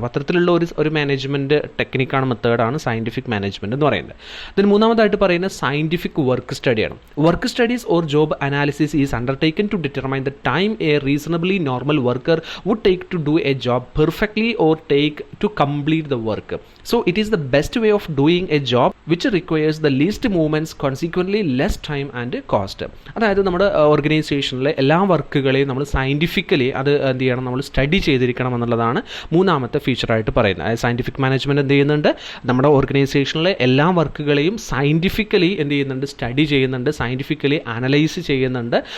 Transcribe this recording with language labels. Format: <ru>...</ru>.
<ml>അപ്പോൾ അത്തരത്തിലുള്ള ഒരു മാനേജ്മെൻറ്റ് ടെക്നിക്കാണ്, മെത്തേഡാണ് സയൻറ്റിഫിക് മാനേജ്മെൻറ്റ് എന്ന് പറയുന്നത്. ഇതിന് മൂന്നാമതായിട്ട് പറയുന്നത് scientific work സ്റ്റഡിയാണ്.</ml> <en>Work studies or job analysis is undertaken to determine the time a reasonably normal worker would take to do a job perfectly or take to complete the work. So it is the best way of doing a job which requires the least movements, consequently less time and cost.</en> <ml>അതായത് നമ്മുടെ ഓർഗനൈസേഷനിലെ എല്ലാ വർക്കുകളെയും നമ്മൾ scientifically അത് എന്ത് ചെയ്യണം, നമ്മൾ study ചെയ്തിരിക്കണം എന്നുള്ളതാണ് മൂന്നാമത്തെ ഫീച്ചറായിട്ട് പറയുന്നത്. അതായത് സയൻറ്റിഫിക് മാനേജ്മെൻറ്റ് എന്ത് ചെയ്യുന്നുണ്ട്, നമ്മുടെ ഓർഗനൈസേഷനിലെ എല്ലാ വർക്കുകളെയും സയൻറ്റിഫിക്കലി എന്ത് ചെയ്യുന്നുണ്ട്, സ്റ്റഡി ചെയ്യുന്നുണ്ട്, സയൻറ്റിഫിക്കലി അനലൈസ് ചെയ്യുന്നുണ്ട്.</ml>